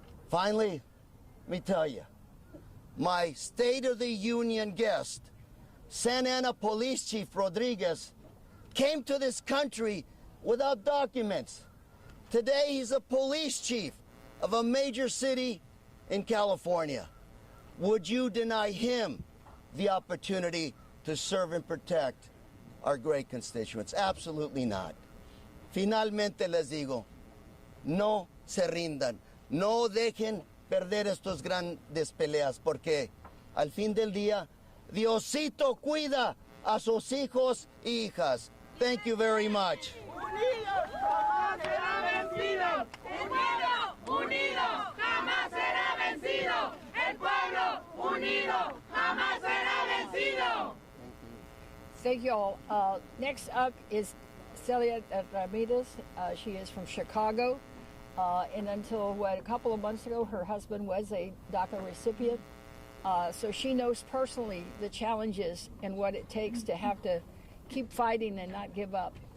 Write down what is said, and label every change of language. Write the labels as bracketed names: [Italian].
[English] Finally, let me tell you, my State of the Union guest, Santa Ana Police Chief Rodriguez, came to this country without documents. Today, he's a police chief of a major city in California. Would you deny him the opportunity to serve and protect our great constituents? Absolutely not. [Spanish] Finalmente les digo, no se rindan, no dejen perder estos grandes peleas, porque al fin del día, Diosito cuida a sus hijos y hijas. [English] Thank you very much. [Spanish] Unidos jamás será vencido. Unido jamás será vencido. El pueblo unido jamás será vencido. [English] Thank you all. Next up is Sylvia Ramirez. She is from Chicago. And until a couple of months ago, her husband was a DACA recipient. So she knows personally the challenges and what it takes to have to keep fighting and not give up.